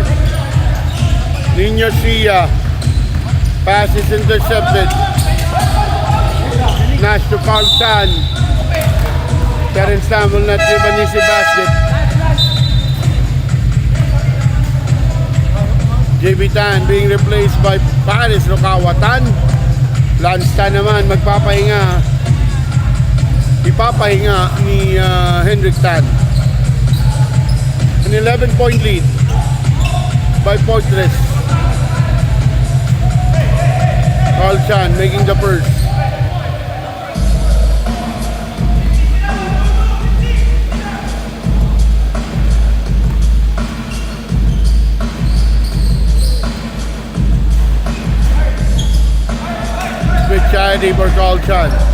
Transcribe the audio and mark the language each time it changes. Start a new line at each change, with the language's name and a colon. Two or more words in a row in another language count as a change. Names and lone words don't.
English: Nino Sia. Pass is intercepted. Nash to Carl Chan. Terrence Lam will not give an easy basket. JB Tan being replaced by Paris Rokawatan.
Filipino: Lanstan naman magpapahinga. Ipapahinga ni Henrik Tan.
English: An 11-point lead by Fortress. Carl Chan making the first. Charity for Carl Chan.